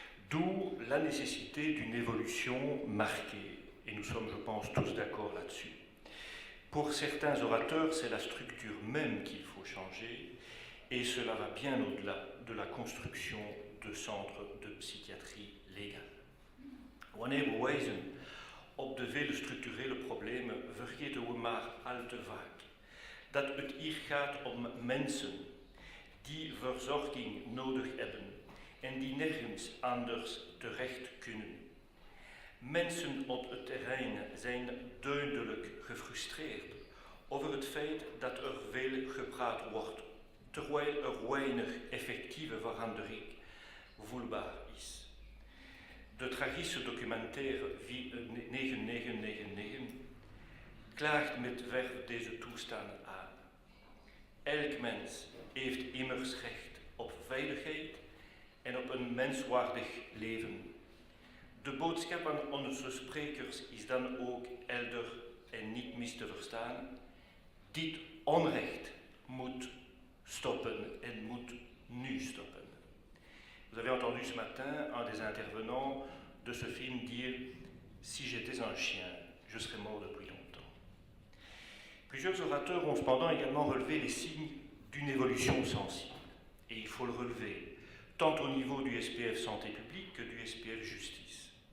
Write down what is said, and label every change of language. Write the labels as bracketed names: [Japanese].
[French] D'où la nécessité d'une évolution marquée, et nous sommes, je pense, tous d'accord là-dessus. Pour certains orateurs, c'est la structure même qu'il faut changer, et cela va bien au-delà de la construction de centres de psychiatrie légale. [Dutch] Wanneer we wijzen op de veel structurele problemen, vergeten we maar al te vaak dat het hier gaat om mensen die verzorging nodig hebben en die nergens anders terecht kunnen. Mensen op het terrein zijn duidelijk gefrustreerd over het feit dat er veel gepraat wordt, terwijl er weinig effectieve verandering voelbaar is. De tragische documentaire 9999 klaagt met verf deze toestand aan. Elk mens heeft immers recht op veiligheid en op een menswaardig leven. De boodschap aan onze sprekers is dan ook helder en niet mis te verstaan. Dit onrecht moet stoppen en moet nu stoppen. [French] Vous avez entendu ce matin un des intervenants de ce film dire « Si j'étais un chien, je serais mort depuis longtemps ». Plusieurs orateurs ont cependant également relevé les signes d'une évolution sensible. Et il faut le relever, tant au niveau du SPF Santé publique que du SPF Justice.